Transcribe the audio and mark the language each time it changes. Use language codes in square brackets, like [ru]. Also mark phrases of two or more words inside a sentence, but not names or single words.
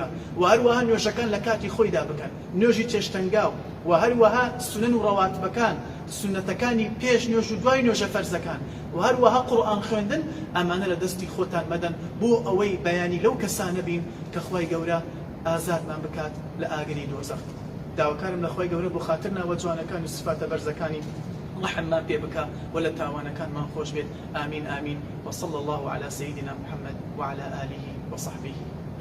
[ckb] و هەروەها نوێژەکان لە کاتی خۆیدا بکەن، نوێژی چێشتەنگاو، و هەروەها سنن و ڕەواتبەکان، سنەتەکانی پێش نوێژ و دوای نوێژە فەرزەکان، و هەروەها قورئان خوێندن، ئەمانە لە دەستی خۆتان مەدەن بۆ ئەوەی بەیانی لەو کەسانە بین کە خوای گەورە ئازادمان بکات لە ئاگری دۆزەخ. داواکارم لە خوای گەورە بۆ خاتر ناوە جوانەکان و سفاتە بەرزەکانی ڕەحممان پێ بکە و لە تاوانەکانمان خۆش بێت. ئامین ئامین. [ar] وصلى الله على سيدنا محمد وعلى آله وصحبه